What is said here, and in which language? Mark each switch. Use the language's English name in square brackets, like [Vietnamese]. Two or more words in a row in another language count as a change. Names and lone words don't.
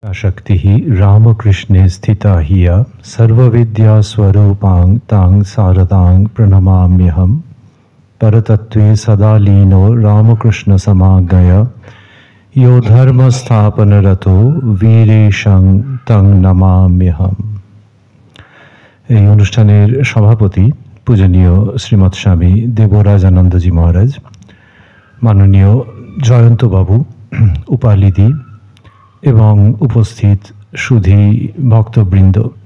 [Sanskrit] शक्तिः रामकृष्णे स्थिता हिय सर्वविद्यास्वरूपां तां शारदां प्रणमाम्यहं परतत्त्वे सदा लीनो रामकृष्णसमागय यो धर्मस्थापनरतो वीरेशं तं नमाम्यहं। [Bangla] এই অনুষ্ঠানের সভাপতি পূজনীয় শ্রীমৎ স্বামী দেবরাজানন্দজি মহারাজ, মাননীয় জয়ন্তবাবু, উপালিদি এবং উপস্থিত সুধী ভক্তবৃন্দ।